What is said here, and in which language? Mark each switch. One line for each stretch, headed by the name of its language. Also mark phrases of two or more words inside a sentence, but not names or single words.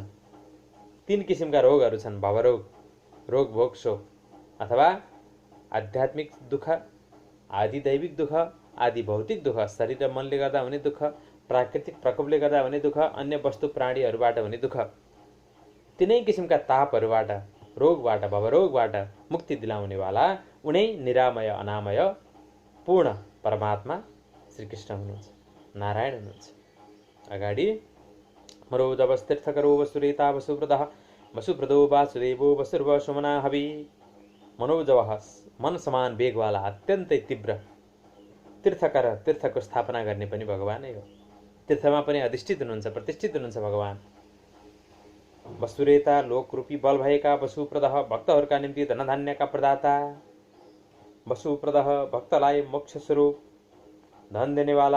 Nepali: 3 किसिमका रोगहरू छन्, भवरोग, रोग भोग शोक, अथवा आध्यात्मिक दुःख, आदि दैविक दुःख, आदि भौतिक दुःख, शरीर र मनले गर्दा हुने दुःख, प्राकृतिक प्रकोपले गर्दा हुने दुःख, अन्य वस्तु प्राणीहरूबाट हुने दुःख। 3 किसिमका तापहरूबाट, रोगबाट, भवरोगबाट मुक्ति दिलाउनेवाला उनै निरामय अनामय पूर्ण परमात्मा श्रीकृष्ण हुनुहुन्छ, नारायण हुनुहुन्छ।
Sanskrit: अगाडि मरोजवस्तीर्थकरो वसुरेता वसुप्रदः वसुप्रदो वासुदेवो वसुर्वसुमना हवि।
Nepali: मनोजवः मन समान वेगवाला, अत्यन्तै तीव्र तीर्थकर, तीर्थको स्थापना गर्ने पनि भगवानै हो। तीर्थमा पनि अधिष्ठित हुनुहुन्छ, प्रतिष्ठित हुनुहुन्छ भगवान। वसुरेता लोकरूपी बल भएका, वसुप्रदः भक्तहरूका निम्ति धनधान्यका प्रदाता। वसुप्रदः भक्तलाई मोक्ष स्वरूप धन दिनेवाला।